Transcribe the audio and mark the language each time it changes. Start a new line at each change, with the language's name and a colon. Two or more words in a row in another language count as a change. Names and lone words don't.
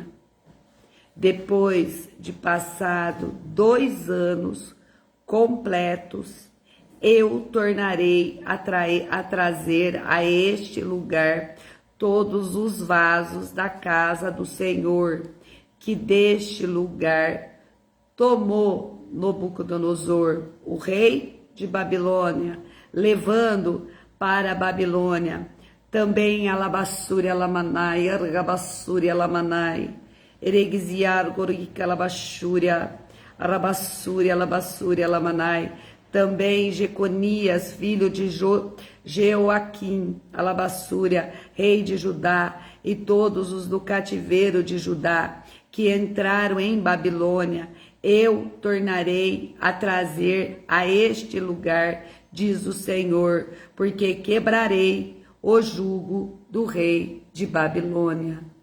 Portuguese: Depois de passado 2 anos completos, eu tornarei a trazer a este lugar todos os vasos da casa do Senhor, que deste lugar tomou Nabucodonosor, o rei de Babilônia, levando para a Babilônia. Também Alabassuri Alamanai, Argabassuri Alamanai, Eregiziar Gorika Alabashuria, Arabassuri Alabassuri Alamanai. Também Jeconias, filho de Jeoaquim, Alabassúria, rei de Judá, e todos os do cativeiro de Judá, que entraram em Babilônia, eu tornarei a trazer a este lugar, diz o Senhor, porque quebrarei o jugo do rei de Babilônia.